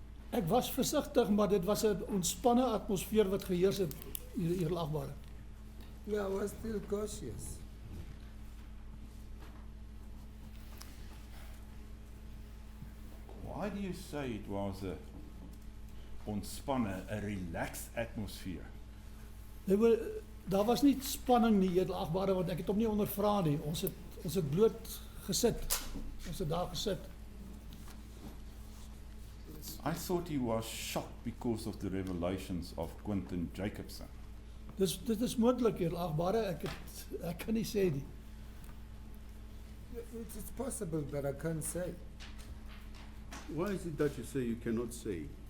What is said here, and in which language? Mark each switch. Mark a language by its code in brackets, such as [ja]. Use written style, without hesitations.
[af] Ek was versigtig, maar dit was 'n ontspanne atmosfeer wat geheers het, edelagbare. [en] Yeah, I was still cautious. Why do you say it was a ontspanne, a relaxed atmosphere? [af] Daar was nie spanning nie, edelagbare, want ek het hom nie ondervra nie. Ons het bloot gesit. Ons het daar gesit. [en] I thought he was shocked because of the revelations of Quentin Jacobson. [af] Dit is moontlik, edelagbare, ek kan nie sê nie. [en] It's possible, but I can't say. Why is it that you say you cannot say?